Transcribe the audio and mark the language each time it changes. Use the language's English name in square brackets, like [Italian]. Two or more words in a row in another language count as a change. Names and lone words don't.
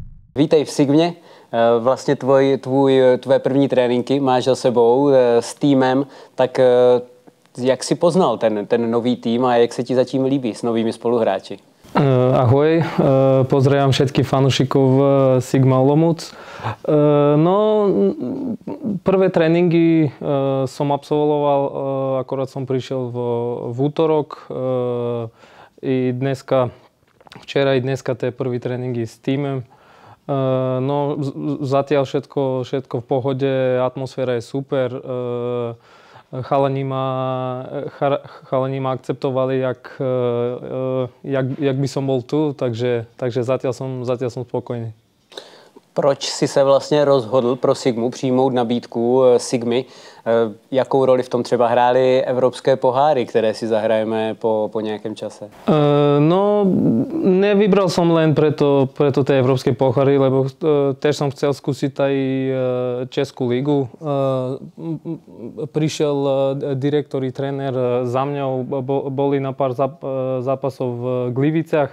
[Czech] Vítej v Sigmě. Vlastně tvoje první tréninky máš za sebou s týmem, tak jak jsi poznal ten nový tým a jak se ti zatím líbí s novými spoluhráči? [Slovak] Ahoj, pozdrawiam všetkých fanúšikov Sigma Olomouc. No, prvé tréningy som absolvoval, akorát som prišiel v útorok. I dneska, včera i dneska tie prvý tréningy s týmem. No, zatiaľ všetko v pohode, atmosféra je super. Chalani ma akceptovali, jak by som bol tu, takže zatiaľ som spokojný. [Czech] Proč si se vlastně rozhodl pro Sigmu přijmout nabídku Sigmy? Jakou roli v tom třeba hrály evropské poháry, které si zahrajeme po nějakém čase? [Slovak] No, nevybral som len preto tie evropské poháry, lebo tiež som chcel skúsiť aj Českú ligu. Prišiel direktor i tréner za mňou, boli na pár zápasov v Gliviciach.